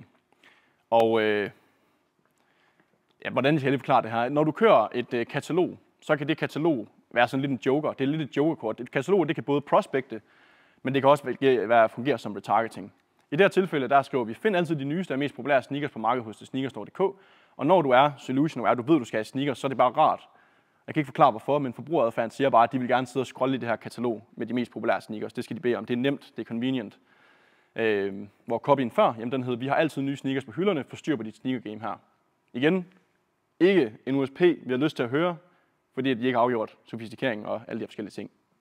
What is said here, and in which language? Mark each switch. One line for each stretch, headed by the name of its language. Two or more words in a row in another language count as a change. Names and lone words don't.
Danish: Og hvordan skal jeg lige forklare det her? Når du kører et katalog, så kan det katalog være sådan lidt en joker. Det er lidt et jokerkort. Et katalog, det kan både prospekte, men det kan også fungere som retargeting. I det her tilfælde, der skriver vi, find altid de nyeste og mest populære sneakers på markedet hos sneakerstore.dk. Og når du er
English: solution aware,
Danish: du ved, du skal have sneakers, så er det bare rart. Jeg kan ikke forklare hvorfor, men forbrugeradfærden siger bare, at de vil gerne sidde og scrolle i det her katalog med de mest populære sneakers. Det skal de bede om. Det er nemt, det er convenient. Hvor copyen før, jamen den hedder, vi har altid nye sneakers på hylderne, få styr på dit
English: sneaker game
Danish: her. Igen, ikke en USP, vi har lyst til at høre, fordi de ikke har afgjort sofistikering og alle de forskellige ting.